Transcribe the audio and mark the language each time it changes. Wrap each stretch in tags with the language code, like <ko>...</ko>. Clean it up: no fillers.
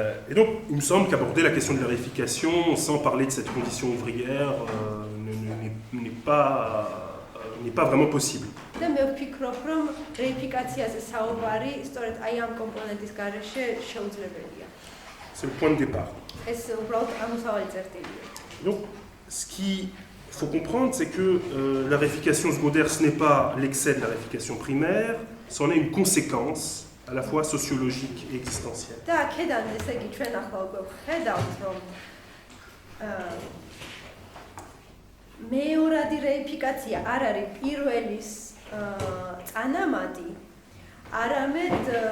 <fr>Et donc, il me semble qu'aborder la question de la réification sans parler de cette condition ouvrière n'est pas vraiment possible.</fr> <ka>და მე ვფიქრობ, რომ რეიფიკაციაზე საუბარი სწორედ აი ამ კომპონენტის გარეშე შეუძლებელია.</ka> <fr>C'est le point de départ.</fr> <ka>ეს უბრალოდ ამოსავალი წერტილია.</ka> <fr>Donc, ce qu'il faut comprendre, c'est que la réification secondaire, ce n'est pas l'excès de la réification primaire, c'en est une conséquence à la fois sociologique et existentielle.</fr> <ka>და აქედან ესე იგი ჩვენ ახლა უკვე ვხედავთ, რომ მეორადი რეიფიკაცია არ არის პირველის წანამატი, არამედ</ka>